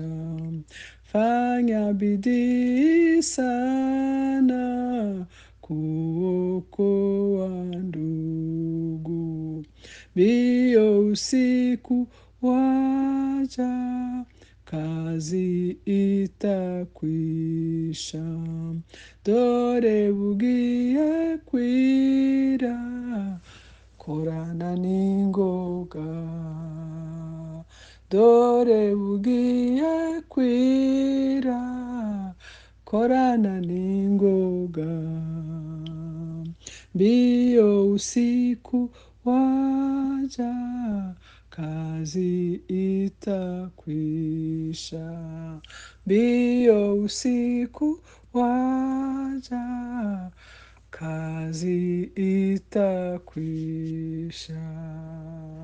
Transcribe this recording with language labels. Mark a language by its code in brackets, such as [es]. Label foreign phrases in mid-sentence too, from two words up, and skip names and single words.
[sw] Fanya bidii sana kuokoa ndugu. Mbio usiku waja, kazi itakwisha. [rw] Dore bugiye kwira, korana ningoga. Dore bugiye kwira, korana ningoga. [sw] Mbio usiku waja, kazi itakwisha. Mbio usiku waja, kazi itakwisha.